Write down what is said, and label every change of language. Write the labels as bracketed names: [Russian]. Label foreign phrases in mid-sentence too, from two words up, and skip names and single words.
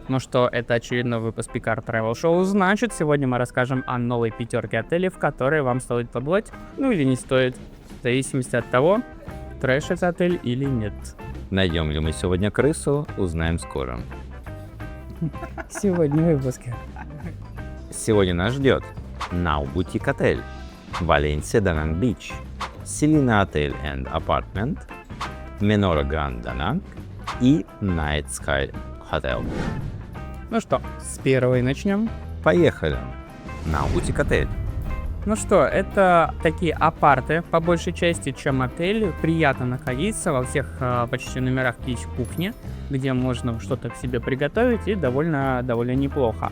[Russian] Ну что, это очередной выпуск Picard Travel Show, значит, сегодня мы расскажем о новой пятерке отелей, в которые вам стоит побывать, ну или не стоит, в зависимости от того, трэш это отель или нет. Найдем ли мы сегодня крысу, узнаем скоро. Сегодня в выпуске. Сегодня нас ждет Now Boutique отель, Valencia Da Nang Beach, Selina Hotel and Apartment, Menora Grand Da Nang и Night Sky Hotel. Ну что, с первой начнем. Поехали! Now Boutique отель. Ну что, это такие апарты, по большей части, чем отель. Приятно находиться, во всех почти номерах есть кухня, где можно что-то к себе приготовить, и довольно неплохо.